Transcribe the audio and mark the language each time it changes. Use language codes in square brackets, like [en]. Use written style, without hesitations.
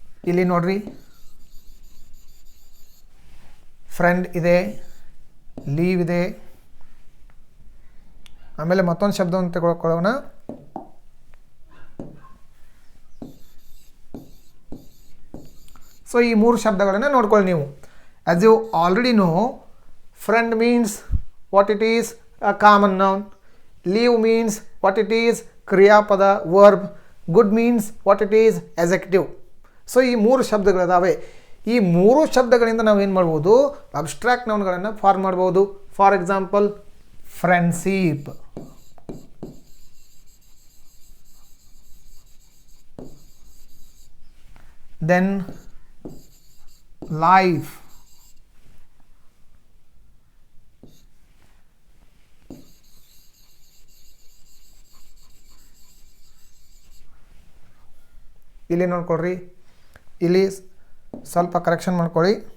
[kn] ಇಲ್ಲಿ ನೋಡ್ರಿ, ಫ್ರೆಂಡ್ ಇದೆ, ಲೀವ್ ಇದೆ, ಆಮೇಲೆ ಮತ್ತೊಂದು ಶಬ್ದವನ್ನು ತಗೊಳ್ಕೊಳ್ಳೋಣ, ಸೊ ಈ 3 ಶಬ್ದಗಳನ್ನು ನೋಡ್ಕೊಳ್ಳಿ ನೀವು. [en] As you already know, friend means what it is, a common noun. Leave means what it is, ಕ್ರಿಯಾಪದ verb. Good means what it is, adjective. [kn] So ಈ ಮೂರು ಶಬ್ದಗಳಿದಾವೆ. ಈ ಮೂರು ಶಬ್ದಗಳಿಂದ ನಾವು ಏನು ಮಾಡ್ಬೋದು, ಅಬ್ಸ್ಟ್ರಾಕ್ಟ್ ನೌನ್ಗಳನ್ನು ಫಾರ್ಮ್ ಮಾಡ್ಬೋದು. [en] for example friendship, then life, [kn] ಇಲ್ಲಿ ನೋಡ್ಕೊಳ್ರಿ, ಇಲ್ಲಿ ಸ್ವಲ್ಪ ಕರೆಕ್ಷನ್ ಮಾಡ್ಕೊಳ್ಳಿ.